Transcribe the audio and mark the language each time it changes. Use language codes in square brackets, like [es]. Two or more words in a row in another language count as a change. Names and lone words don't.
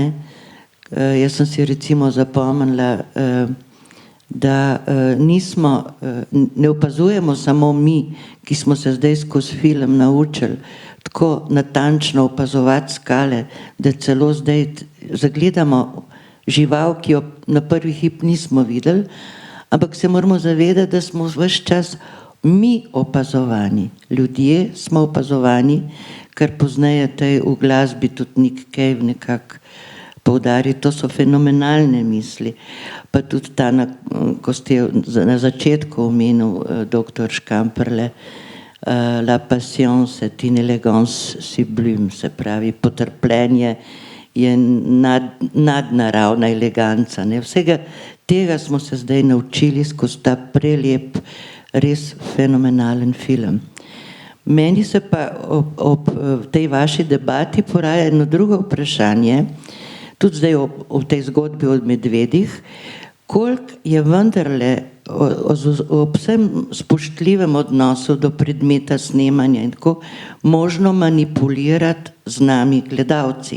[sl] Jaz sem si recimo zapomnila, da ne opazujemo samo mi, ki smo se zdaj skozi film naučili tako natančno opazovati skale, da celo zdaj zagledamo žival, ki jo na prvi hip nismo videli, ampak se moramo zavedati, da smo ves čas mi opazovani. Ljudje smo opazovani, kar pozneje v glasbi tudi Nick Cave nekako poudari, to so fenomenalne misli. Pa tudi ta, ko ste na začetku omenil dr. Škamperle, [fr] la passion c'est une élégance sublime, [sl] se pravi, potrpljenje je nadnaravna eleganca. Vsega tega smo se zdaj naučili skozi ta prelep, res fenomenalen film. Meni se pa ob tej vaši debati poraja eno drugo vprašanje, tudi zdaj v tej zgodbi o medvedih, koliko je vendarle ob vsem spoštljivem odnosu do predmeta snemanja in tako možno manipulirati z nami gledalci.